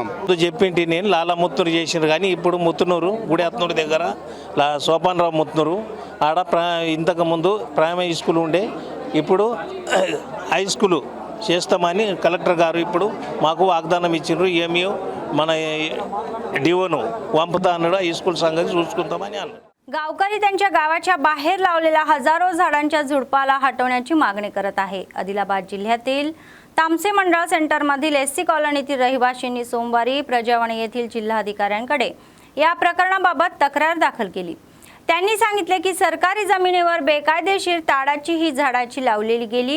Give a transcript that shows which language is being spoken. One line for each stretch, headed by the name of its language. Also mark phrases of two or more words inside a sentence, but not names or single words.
Telugu: చెప్పింటి నేను లాలముత్తూరు చేసినారు, కానీ ఇప్పుడు ముత్తునూరు గుడియాత్నూరు దగ్గర సోపానరావు ముత్తునూరు ఆడ ఇంతకుముందు
English: primary school
Telugu: ఉండే, ఇప్పుడు
English: high school
Telugu: చేస్తామని కలెక్టర్ గారు ఇప్పుడు మాకు వాగ్దానం ఇచ్చిండ్రు। ఏమో మన డిఓను పంపుతా అన్నాడు,
English: high school
Telugu: సంగతి చూసుకుంటామని అన్నాడు।
Marathi: गावकरी त्यांच्या गावाच्या बाहेर लावलेल्या हजारो झाडांच्या झुडपाला हटवण्याची मागणी करत आहे। आदिलाबाद जिल्ह्यातील तामसे मंडळ सेंटरमधील SC कॉलनीतील रहिवाशांनी सोमवारी प्रजावाणी येथील जिल्हाधिकाऱ्यांकडे या प्रकरणाबाबत तक्रार दाखल केली। त्यांनी सांगितले की सरकारी जमिनीवर बेकायदेशीर ताडाची ही झाडाची लावलेली गेली।